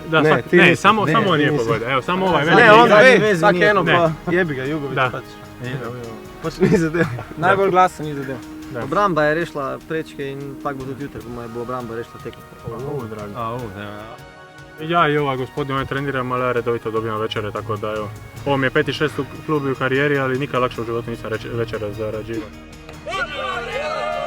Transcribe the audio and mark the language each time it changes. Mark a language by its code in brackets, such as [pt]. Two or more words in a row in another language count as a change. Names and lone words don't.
[sl] Ne, samo on je povedal. [hr] Evo, samo ovaj. [sl] Ne, on ve, vsak eno pa jebi ga, Jugović pač. Pač ni zadev. Najbolj glasen ni zadev. Obramba je rešila prečke in tako bo tudi jutri, bo obramba rešila tekmo. [hr] Ja, i ovaj gospodin ovaj trenira, ali ja redovito dobijam večere, tako da evo. Ovo mi je 5. i 6. klub u karijeri, ali nikad lakše u životu nisam večere zarađivao.